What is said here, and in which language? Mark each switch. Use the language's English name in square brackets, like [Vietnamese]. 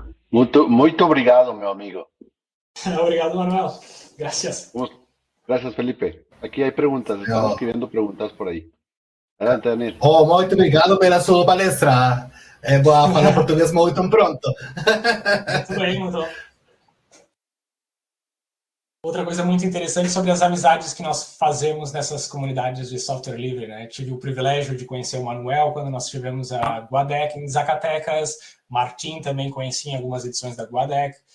[Portuguese] Muito obrigado, meu amigo. Obrigado, Manuel. Gracias. [Spanish] Gracias, Felipe. Aquí hay preguntas, están Oh, escribiendo preguntas por ahí. Adelante, Daniel. [Portuguese] oh, muito obrigado pela sua palestra. É boa falar português muito pronto. Muito bem, então. Outra coisa muito interessante sobre as amizades que nós fazemos nessas comunidades de software livre, né? Tive o privilégio de conhecer o Manuel quando nós tivemos a Guadec em Zacatecas, Martim também conheci em algumas edições da Guadec.